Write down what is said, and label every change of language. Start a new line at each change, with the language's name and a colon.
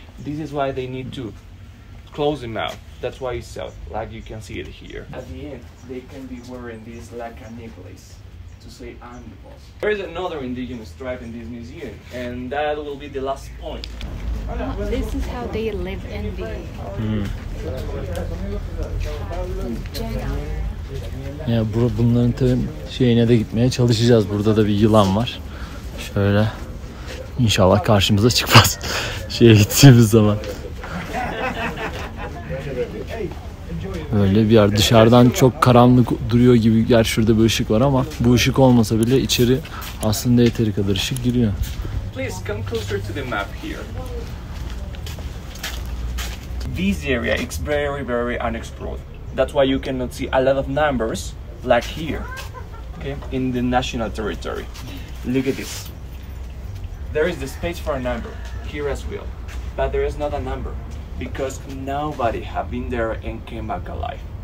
English: This is why they need to close the mouth. That's why it's out, like you can see it here. At the end, they can be wearing this like a necklace. to say I'm the boss. There is another indigenous tribe in this museum, and that will be the last point. This is how they live in the jungle.
Turkish: Ya bunların tabii şeyine de gitmeye çalışacağız. Burada da bir yılan var. Şöyle inşallah karşımıza çıkmaz. Şeye gittiğimiz zaman. Böyle bir yer. Dışarıdan çok karanlık duruyor gibi. Gerçi şurada bir ışık var ama bu ışık olmasa bile içeri aslında yeteri kadar ışık giriyor.
English: Please come closer to the map here. This area is very unexplored. That's why you cannot see a lot of numbers like here, okay, in the national territory. Look at this. There is the space for a number here as well, but there is not a number because nobody have been there and came back alive.